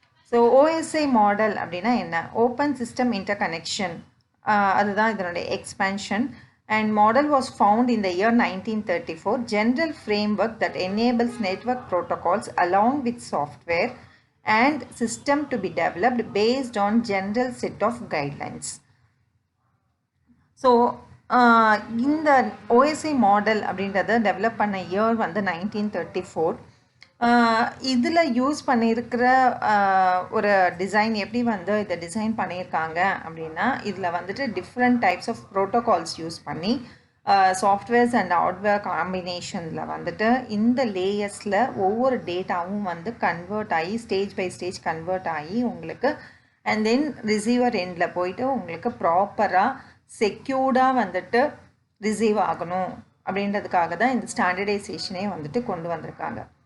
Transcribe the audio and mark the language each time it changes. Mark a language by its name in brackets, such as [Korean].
[Tamil] So OSI model அப்படின்னா என்ன? Open system inter connection, அதுதான் இதனுடைய expansion. [English] And model was found in the year 1934, general framework that enables network protocols along with software and system to be developed based on general set of guidelines. [Tamil] So இந்த OSI model அப்படின்றத develop பண்ண year வந்து 1934. இதில் use பண்ணியிருக்கிற ஒரு design எப்படி வந்து இதை டிசைன் பண்ணியிருக்காங்க அப்படின்னா, இதில் வந்துட்டு different types of protocols use பண்ணி சாஃப்ட்வேர்ஸ் அண்ட் ஹார்ட்வேர் காம்பினேஷனில் வந்துட்டு இந்த லேயர்ஸில் ஒவ்வொரு டேட்டாவும் வந்து கன்வெர்ட் ஆகி ஸ்டேஜ் பை ஸ்டேஜ் கன்வெர்ட் ஆகி உங்களுக்கு அண்ட் தென் ரிசீவர் எண்டில் போயிட்டு உங்களுக்கு ப்ராப்பராக செக்யூர்டாக வந்துட்டு ரிசீவ் ஆகணும் அப்படின்றதுக்காக தான் இந்த ஸ்டாண்டர்டைசேஷனே வந்துட்டு கொண்டு வந்திருக்காங்க.